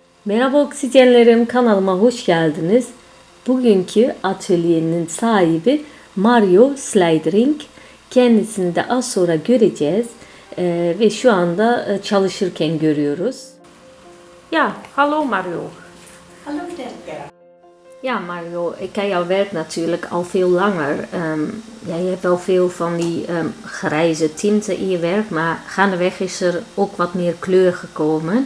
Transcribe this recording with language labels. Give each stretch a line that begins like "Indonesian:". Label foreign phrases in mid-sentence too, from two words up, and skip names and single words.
Turkish: Merhaba oksijenlerim, kanalıma hoş geldiniz. Bugünkü atölyenin sahibi Mario Slidering. Kendisini de az sonra göreceğiz ve şu anda çalışırken görüyoruz.
Dutch: Ja, hallo Mario. Hallo Dirk. Ja Mario, ik ken jouw werk natuurlijk al veel langer. Ja, je hebt wel veel van die grijze tinten in je werk, maar gaandeweg is er ook wat meer kleur gekomen.